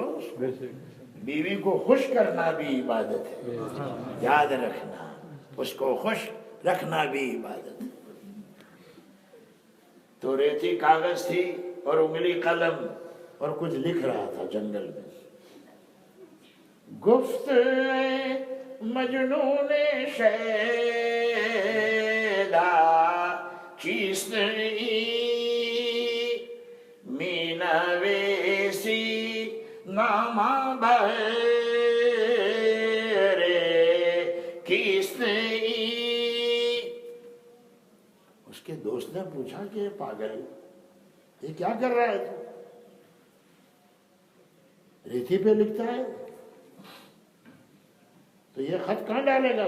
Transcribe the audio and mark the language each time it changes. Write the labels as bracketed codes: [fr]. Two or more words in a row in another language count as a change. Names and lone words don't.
[ur] بیوی کو خوش کرنا بھی عبادت ہے، یاد رکھنا. اس کو خوش رکھنا بھی عبادت ہے. تو ریتی کاغذ تھی اور انگلی قلم اور کچھ لکھ رہا تھا جنگل میں. [fa] گفت مجنون شیدا چیست می نویسی نامہ بغیر کیست. [ur] اس کے دوست نے پوچھا کہ پاگل یہ کیا کر رہا ہے؟ تو ریتی پہ لکھتا ہے، تو یہ خط کہاں ڈالے گا؟